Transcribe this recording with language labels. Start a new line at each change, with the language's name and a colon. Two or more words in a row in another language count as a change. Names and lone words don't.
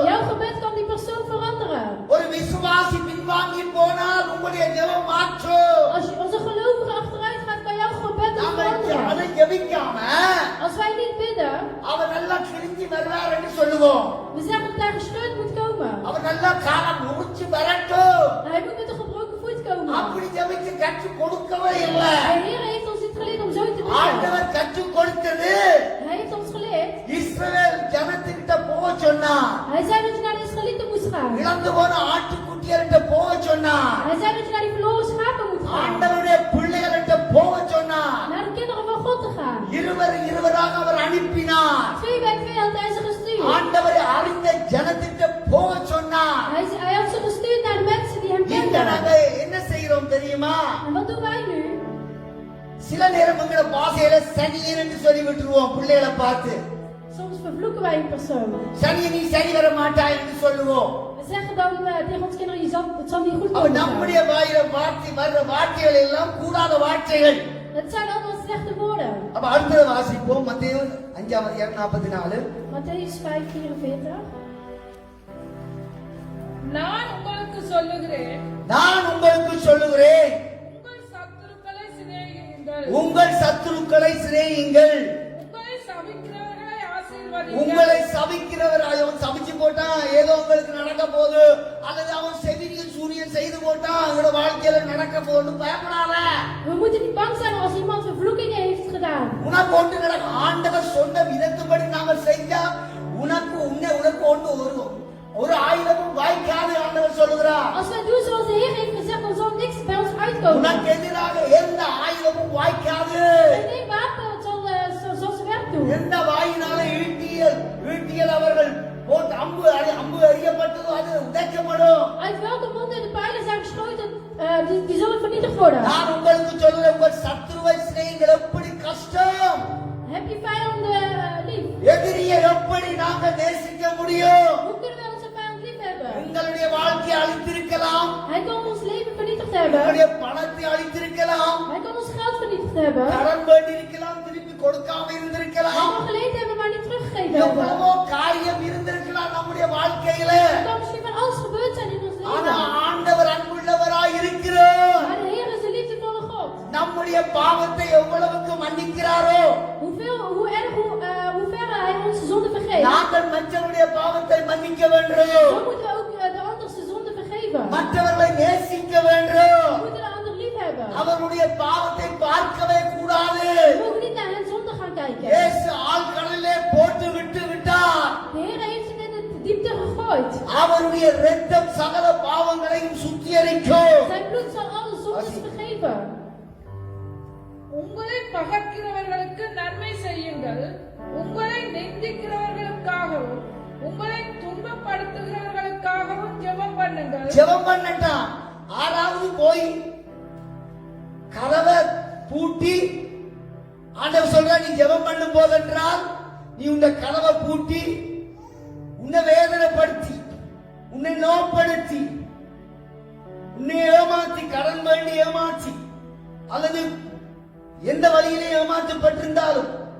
Dutch: Jouw gebed kan die persoon veranderen.
Tamil: ஒரு விசுவாசி பின்வாங்கி போனால் உங்களுடைய ஜெபம் மாற்றும்.
Dutch: Als een gelovige achteruit gaat, kan jouw gebed ook
Tamil: நாம
Dutch: veranderen.
Tamil: அதை ஜெபிக்காம
Dutch: Als wij niet bidden,
Tamil: அவர் நல்லா கிழிஞ்சி வருவார் என்று சொல்லுவோம்.
Dutch: we zeggen dat hij gescheurd moet komen.
Tamil: அவர் நல்லா காலம் முடிச்சு வரட்டும்.
Dutch: Hij moet met een gebroken voet komen.
Tamil: அப்படி ஜெபிக்க கற்றுக் கொடுக்கவே இல்லை.
Dutch: De Heer heeft ons dit geleerd om zo te bidden.
Tamil: ஆண்டவர் கற்றுக் கொடுத்தது
Dutch: Hij heeft ons geleerd.
Tamil: இஸ்ரவேல் ஜனத்திட்ட போக சொன்னார்.
Dutch: Hij zei dat je naar de Israëlieten moest gaan.
Tamil: இழந்து போன ஆட்டுக்குட்டியர்கிட்ட போக சொன்னார்.
Dutch: Hij zei dat je naar die verloren schapen moet gaan.
Tamil: ஆண்டவருடைய பிள்ளைகள்கிட்ட போக சொன்னார்.
Dutch: Naar de kinderen van God te gaan.
Tamil: இருவராக அவர் அனுப்பினார்.
Dutch: 2 bij 2 had hij ze gestuurd.
Tamil: ஆண்டவரை அறிந்த ஜனத்திட்ட போக சொன்னார்.
Dutch: Hij had ze gestuurd naar de mensen die hem
Tamil: இங்க
Dutch: kenden.
Tamil: நாங்க என்ன செய்கிறோம் தெரியுமா?
Dutch: En wat doen wij nu?
Tamil: சில நேரம் எங்களோட பாஷையில சனியன் என்று சொல்லி விட்டுருவோம் பிள்ளைகளை பார்த்து.
Dutch: Soms vervloeken wij een persoon.
Tamil: சனியன் நீ சரி வர மாட்டாய் என்று சொல்லுவோம்.
Dutch: We zeggen dan tegen ons kinderen, het zal niet goed
Tamil: அவன்
Dutch: komen.
Tamil: நம்முடைய வாயில வர்ற வார்த்தைகள் எல்லாம் கூடாத வார்த்தைகள்.
Dutch: Het zijn allemaal slechte woorden.
Tamil: அப்ப அடுத்தது வாசிப்போம். மத்தேயு 5:44.
Dutch: Matthäus 5:44.
Tamil: நான் உங்களுக்கு சொல்லுகிறேன், நான் உங்களுக்கு சொல்லுகிறேன், உங்கள் சத்துருக்களை சிநேகியுங்கள், உங்கள் சத்துருக்களை சிநேகியுங்கள். உங்களை சபிக்கிறவர்களை ஆசீர்வதியுங்கள். உங்களை சபிக்கிறவர் அவன் சபிச்சு போட்டான், ஏதோ உங்களுக்கு நடக்க போகுது, அல்லது அவன் செவிலியன் சூரியன் செய்து போட்டான், அவனோட வாழ்க்கையில நடக்க போகுது, பயப்படாத.
Dutch: We moeten niet bang zijn als iemand vervloekingen heeft gedaan.
Tamil: உனக்கு ஒன்று நடக்கும். ஆண்டவர் சொன்ன விதத்துப்படி நாம செஞ்சா உனக்கு உனக்கு ஒன்று ஒரு ஆயுதமும் வாய்க்காது ஆண்டவர் சொல்லுகிறார்.
Dutch: Als wij doen zoals de Heer heeft gezegd, dan zal niks bij ons uitkomen.
Tamil: உனக்கு எதிராக எந்த ஆயுதமும் வாய்க்காது.
Dutch: En geen wapen zal zijn werk doen.
Tamil: எந்த வாயினால ஈட்டியல் அவர்கள் போட்டு அம்பு எறியப்பட்டதோ அது உடைக்கப்படும்.
Dutch: Uit welke monden de pijlen zijn geschoten, die zullen vernietigd worden.
Tamil: நான் உங்களுக்கு சொல்லுறேன், உங்கள் சத்துருவை சிநேகிங்கள் எப்படி கஷ்டம்.
Dutch: Heb je vijanden lief?
Tamil: எதிரியை எப்படி நாங்கள் நேசிக்க முடியும்?
Dutch: Hoe kunnen wij onze vijand lief hebben?
Tamil: எங்களுடைய வாழ்க்கையை அழித்திருக்கலாம்,
Dutch: Hij kan ons leven vernietigd hebben.
Tamil: எங்களுடைய பணத்தை அழித்திருக்கலாம்,
Dutch: Hij kan ons geld vernietigd hebben.
Tamil: கடன் வேண்டியிருக்கலாம், திருப்பி கொடுக்காம
Dutch: Hij
Tamil: இருந்திருக்கலாம்,
Dutch: kan geleend hebben, maar niet teruggegeven hebben.
Tamil: எவ்வளவோ காரியம் இருந்திருக்கலாம் நம்முடைய வாழ்க்கையில.
Dutch: Er kan misschien van alles gebeurd zijn in ons
Tamil: ஆனா
Dutch: leven.
Tamil: ஆண்டவர் அன்புள்ளவராய் இருக்கிறார்.
Dutch: Maar de Heer is een liefdevolle God.
Tamil: நம்முடைய பாவத்தை எவ்வளவுக்கு மன்னிக்கிறாரோ,
Dutch: Hoe ver Hij onze zonde vergeeft.
Tamil: நாங்கள் மற்றவருடைய பாவத்தை மன்னிக்க வேண்டும்,
Dutch: Dan moeten we ook de ander zijn zonde vergeven.
Tamil: மற்றவர்களை நேசிக்க வேண்டும்.
Dutch: We moeten de ander lief hebben.
Tamil: அவருடைய பாவத்தை பார்க்கவே கூடாது.
Dutch: We mogen niet naar hen zonde gaan kijken.
Tamil: இயேசு ஆழ்கடலிலே போட்டு விட்டார்.
Dutch: De Heer heeft hen in de diepte gegooid.
Tamil: அவருடைய இரத்தம் சகல பாவங்களையும் சுத்திகரிக்கும்.
Dutch: Zijn bloed zal alle zondes vergeven.
Tamil: உங்களை பகைக்கிறவர்களுக்கு நன்மை செய்யுங்கள், உங்களை நிந்திக்கிறவர்களுக்காகவும் உங்களை துன்பப்படுத்துகிறவர்களுக்காகவும் ஜெபம் பண்ணுங்கள். ஜெபம் பண்ணட்டான். ஆறாவது போய் கதவை பூட்டி ஆண்டவர் சொல்ற, நீ ஜெபம் பண்ணும் போதென்றால் நீ உன்னை கதவை பூட்டி உன்னை வேதனைப்படுத்தி உன்னை நோப்படுத்தி உன்னை ஏமாத்தி கடன் வேண்டி ஏமாற்றி அல்லது எந்த வழியிலே ஏமாற்றப்பட்டிருந்தாலும்